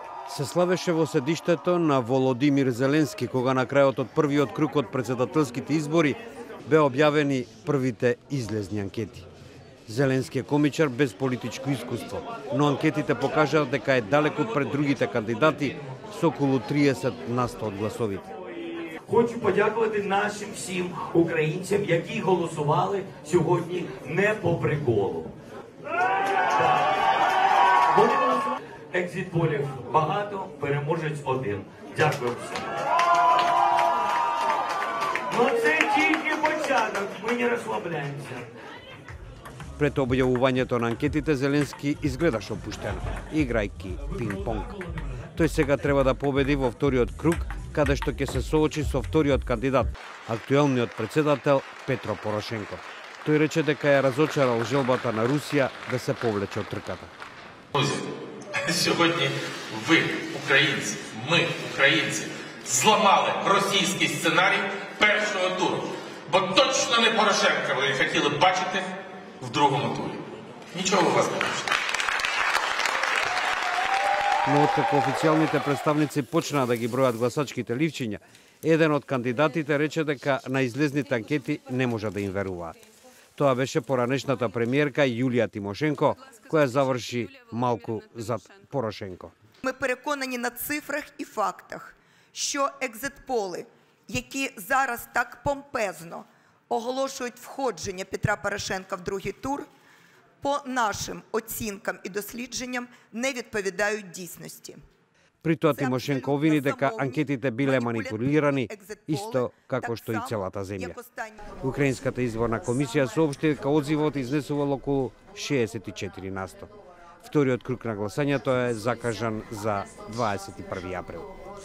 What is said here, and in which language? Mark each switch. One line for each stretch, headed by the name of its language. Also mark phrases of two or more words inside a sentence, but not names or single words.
Macedonian: Се славеше во седиштето на Володимир Зеленски, кога на крајот од првиот круг од претседателските избори бе објавени првите излезни анкети. Зеленски е комичар без политичко искуство, но анкетите покажаат дека е далеку пред другите кандидати со околу 30% од гласовите.
Ukrainian: Хочу подякувати нашим всім українцям, які голосували сьогодні не по приколу. Екзит-полів багато, переможець один. Дякую всім. Ну це тільки початок, ми не розслабляємося.
Macedonian: Пред објавувањето на анкетите, Зеленски изгледаше опуштено, играјки пинг-понг. Тој сега треба да победи во вториот круг, каде што ќе се соочи со вториот кандидат, актуелниот председател Петро Порошенко. Тој рече дека ја разочарал желбата на Русија да се повлече од трката.
Ukrainian: Друзі, сьогодні ви, українці, ми, українці, зламали російський сценарій першого туру. Бо точно не Порошенка ви хотіли бачити в другому турі. Нічого у вас не вийшло.
Macedonian: Но откако официјалните представници почнаа да ги бројат гласачките ливчиња, еден од кандидатите рече дека на излезните анкети не може да им веруваат. Тоа беше поранешната премиерка Јулија Тимошенко, која заврши малку зад Порошенко.
Ukrainian: Ми переконані на цифрах і фактах, що екзит-поли, які зараз так помпезно оголошують входження Петра Порошенка в другий тур, по нашим оцінкам і дослідженням не відповідають дійсності.
Macedonian: При тоа Тимошенко обвини дека анкетите биле манипулирани, исто како што и целата земја. Украинската изборна комисија соопшти дека одзивот изнесувал околу 64%. Вториот круг на гласањето е закажан за 21 април.